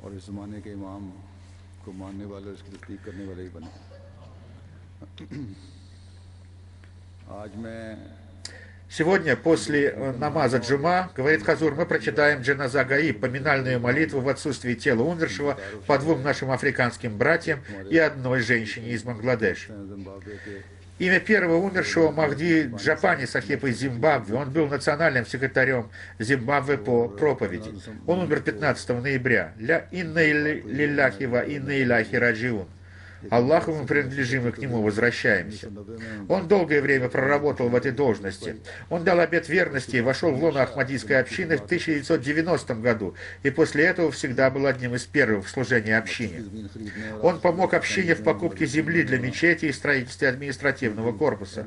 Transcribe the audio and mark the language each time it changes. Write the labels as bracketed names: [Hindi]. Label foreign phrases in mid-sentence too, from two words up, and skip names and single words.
[Russian] Сегодня, после намаза Джума, говорит Хазур, мы прочитаем [Arabic] جنازة غائب, [Russian] поминальную молитву в отсутствии тела умершего по двум нашим африканским братьям и одной женщине из Бангладеш. Имя первого умершего Махди Джапани, сахиб из Зимбабве. Он был национальным секретарем Зимбабве по проповеди. Он умер 15 ноября. [Arabic] «لا إنا لله وإنا إليه راجعون». [Russian] Аллаху мы принадлежим и к Нему возвращаемся. Он долгое время проработал в этой должности. Он дал обет верности и вошел в лоно Ахмадийской общины в 1990 году, и после этого всегда был одним из первых в служении общине. Он помог общине в покупке земли для мечети и строительстве административного корпуса.